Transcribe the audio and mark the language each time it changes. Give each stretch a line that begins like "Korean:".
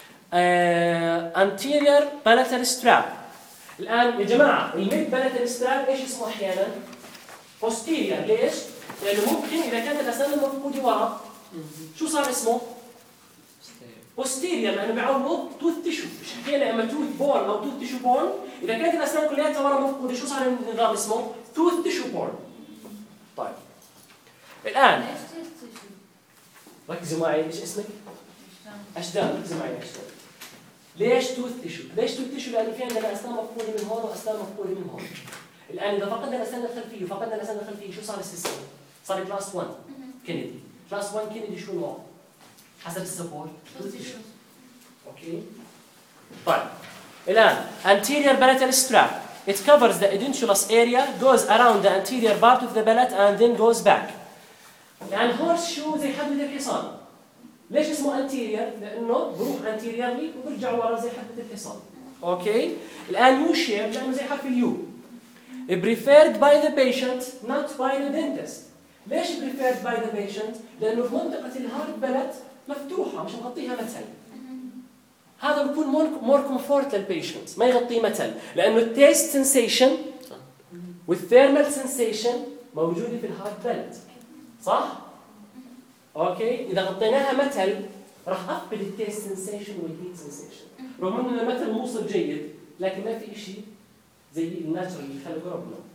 English: طيب anterior palatal strap.
Arabic: الان يا جماعه الميد palatal strap ايش اسمه احيانا؟ posterior. ليش؟ لانه ممكن اذا كانت الاسنان المفقوده ورا شو صار اسمه؟ posterior، لانه بيعوض tooth tissue. مش حكينا اما tooth born او tooth tissue born اذا كانت الاسنان كلياتها ورا مفقوده شو صار النظام اسمه؟ tooth tissue born. طيب الان ركزوا معي ايش اسمك؟ أشدام. ركزوا معي أشدام. ليش توث تشو؟ ليش توث تشو؟ لأن في عندنا أسنان مفقودة من هون وأسنان مفقودة من هون. الآن إذا فقدنا الأسنان الخلفية وفقدنا الأسنان الخلفية شو صار السيستم؟ صار كلاس 1 كينيدي. كلاس 1 كينيدي شو نوع؟ حسب السبورت توث تشو. أوكي؟ طيب الآن anterior palatal strap.
English: It covers the edentulous area, goes around the anterior part of the palate and then goes back.
Arabic: الآن هورس شو زي حبل الحصان. ليش اسمه anterior؟ لانه بروح anterior لي وبرجع ورا زي حبه الحصان. اوكي الان يو شيب لانه زي حرف اليو.
English: preferred by the patient not by the dentist.
Arabic: ليش
English: preferred by the patient؟
Arabic: لانه في منطقه الهارد بلت مفتوحه مش مغطيها متل. هذا بكون more comfort للبيشنت ما يغطيه متل، لانه التيست سنسيشن والثيرمال سنسيشن موجوده في الهارد بلت صح؟ اوكي اذا غطيناها متل راح اقبل التيست سنسيشن والهيت سنسيشن، رغم ان المتل موصل جيد لكن ما في شيء زي الناتشر اللي خلقه ربنا.